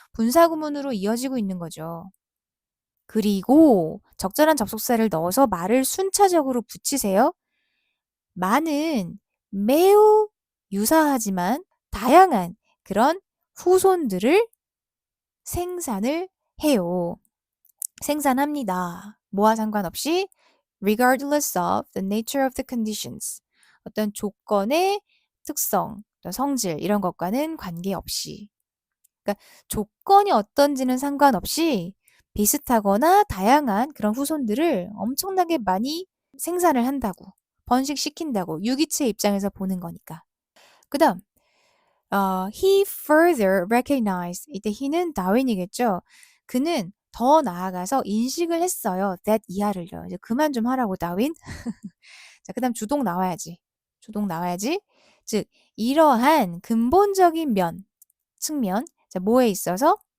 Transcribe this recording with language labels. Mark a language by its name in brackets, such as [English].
[Korean] 분사구문으로 이어지고 있는 거죠. 그리고 적절한 접속사를 넣어서 말을 순차적으로 붙이세요. 많은 매우 유사하지만 다양한 그런 후손들을 생산을 해요. 생산합니다. 뭐와 상관없이 [English] regardless of the nature of the conditions. [Korean] 어떤 조건의 특성, 어떤 성질 이런 것과는 관계없이. 그러니까 조건이 어떤지는 상관없이 비슷하거나 다양한 그런 후손들을 엄청나게 많이 생산을 한다고. 번식시킨다고. 유기체 입장에서 보는 거니까. 그 다음 [English] he further recognized. [Korean] 이때 he는 다윈이겠죠. 그는 더 나아가서 인식을 했어요. that 이하를요. 이제 그만 좀 하라고 다윈. 자, 그 다음 주동 나와야지. 주동 나와야지. 즉 이러한 근본적인 측면. 자, 뭐에 있어서?